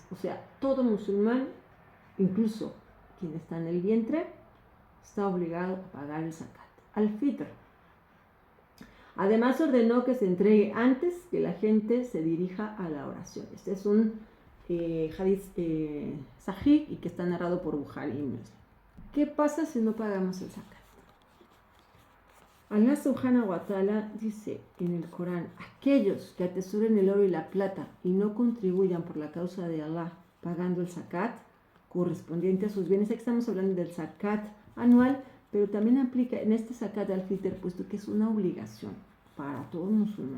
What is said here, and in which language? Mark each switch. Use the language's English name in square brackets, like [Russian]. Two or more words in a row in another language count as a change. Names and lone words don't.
[Spanish] O sea, todo musulmán, incluso quien está en el vientre, está obligado a pagar el [Arabic] زكاة الفطر. [Spanish] Además ordenó que se entregue antes que la gente se dirija a la oración. Este es un [Arabic] حديث صحيح [Spanish] y que está narrado por Bukhari y Muslim. ¿Qué pasa si no pagamos el zakat? Allah [Arabic] سبحانه وتعالى [Spanish] dice en el Corán: aquellos que atesoren el oro y la plata y no contribuyan por la causa de Allah pagando el zakat correspondiente a sus bienes. Aquí estamos hablando del zakat anual, pero también aplica en este [Arabic] زكاة الفطر, [Spanish] puesto que es una obligación para todo musulmán.